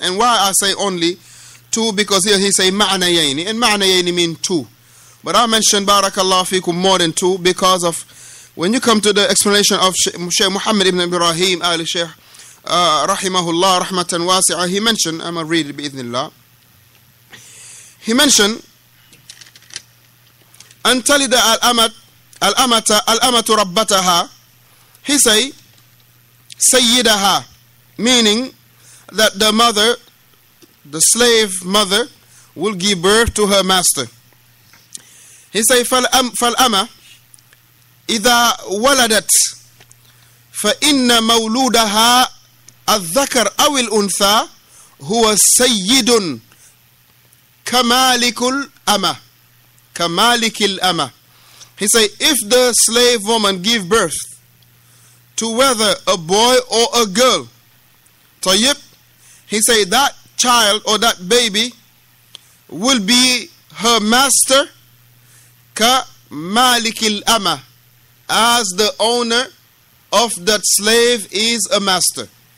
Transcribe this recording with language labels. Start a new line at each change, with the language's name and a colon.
English: And why I say only two? Because here he say ma'nayayni. And ma'nayayni mean two. But I mentioned, barakallahu fikum, more than two because of when you come to the explanation of Shaykh Muhammad ibn Ibrahim al-Shaykh rahimahullah rahmatan wasi'ah, he mentioned, I'm going to read it bi'idhnillah. He mentioned,
Arabic: أن تلد الأمة ربتها.
English: He say, سيدها, meaning that the mother, the slave mother, will give birth to her master. He say,
Arabic: فالأمة إذا ولدت فإن مولودها الذكر أو الأنثى هو سيد كمالك الأمة. كمالك الأمة.
English: He say, if the slave woman give birth to whether a boy or a girl, طيب, he say that child or that baby will be her master
Arabic: كمالك الأمة,
English: as the owner of that slave is a master.